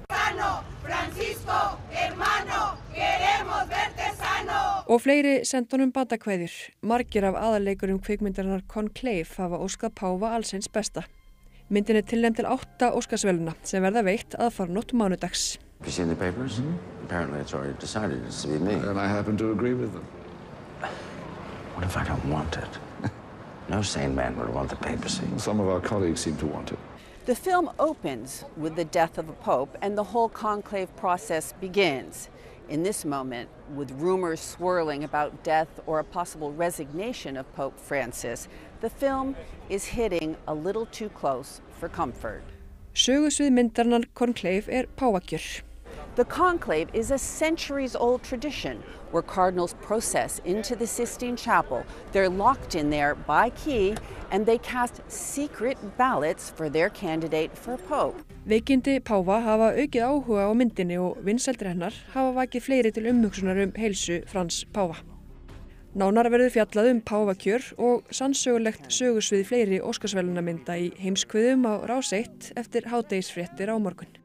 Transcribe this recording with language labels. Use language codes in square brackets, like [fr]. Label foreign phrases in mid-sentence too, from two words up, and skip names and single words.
[is] Og fleiri senda honum bandakveðjur. Margir af aðalleikurum kvikmyndarinnar Conclave hafa óskað Páfa allsins besta. Myndin tilnefnd til 8 Óskarsverðlauna sem verða veitt aðfarnótt mánudags. [en] Have you seen the papers? Apparently it's already decided it's to be me. And I happen to agree with them. What if I don't want it? No sane man would want the papacy. Some of our colleagues seem to want it. The film opens with the death of a pope and the whole conclave process begins. In this moment, with rumors swirling about death or a possible resignation of Pope Francis, the film is hitting a little too close for comfort. [is] Sögusvið myndarinnar Conclave páfakjör. [en] The conclave is a centuries-old tradition where cardinals process into the Sistine Chapel. They're locked in there by key and they cast secret ballots for their candidate for pope. [is] Veikindi páfa hafa aukið áhuga á myndinni og vinsældir hennar hafa vakið fleiri til umhugsunar heilsu Frans páfa. Nánar verður fjallað páfakjör og sannsögulegt sögusvið fleiri Óskarsverðlaunamynda í heimskviðum á Rás 1 eftir hádegisfréttir á morgun.